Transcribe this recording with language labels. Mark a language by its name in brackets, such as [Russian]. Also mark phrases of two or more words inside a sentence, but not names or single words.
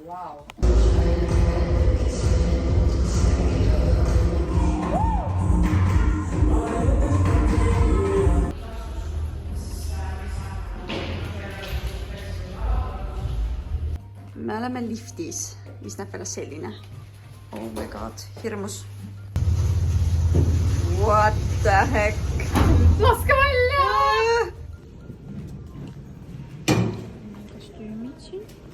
[Estonian] Me oleme liftis, mis näeb välja selline. [English] Oh my god, hirmus. What the heck? [Estonian] Laske välja! Kostüümid siin.